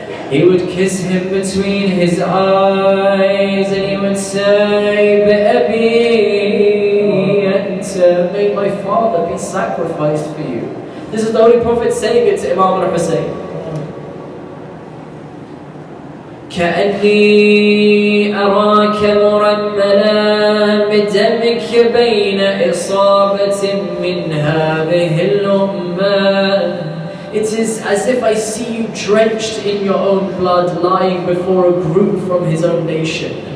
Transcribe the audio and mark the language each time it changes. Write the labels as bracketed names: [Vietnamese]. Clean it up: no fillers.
[English] He would kiss him between his eyes and he would say, Bi'abi anta, may my father be sacrificed for you. This is the Holy Prophet saying it to Imam al-Hussein. [Arabic] كأني أراك مرملا بدمك بين إصابة من هذه الأمة. [English] It is as if I see you drenched in your own blood, lying before a group from his own nation.